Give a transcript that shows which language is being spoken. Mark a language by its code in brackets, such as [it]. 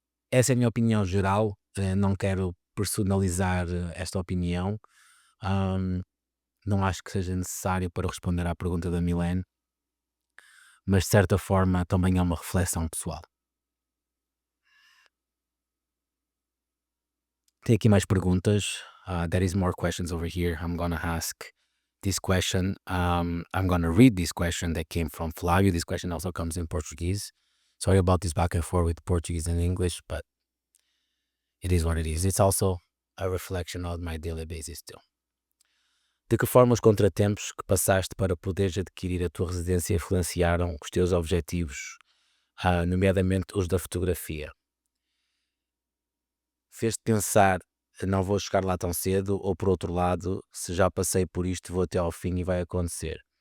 [pt] Essa é a minha opinião geral. Não quero personalizar esta opinião. Ahm, não acho que seja necessário para responder à pergunta da Milene, mas de certa forma também é uma reflexão pessoal. Tem aqui mais perguntas. [en] There is more questions over here. I'm gonna ask this question. I'm gonna read this question that came from Flavio. This question also comes in Portuguese. Sorry about this back and forth with Portuguese and English, but it is what it is. It's also a reflection of my daily basis too. [pt] De que forma os contratempos que passaste para poderes adquirir a tua residência influenciaram os teus objetivos, nomeadamente os da fotografia? Fez-te pensar, não vou chegar lá tão cedo, ou por outro lado, se já passei por isto, vou até ao fim e vai acontecer?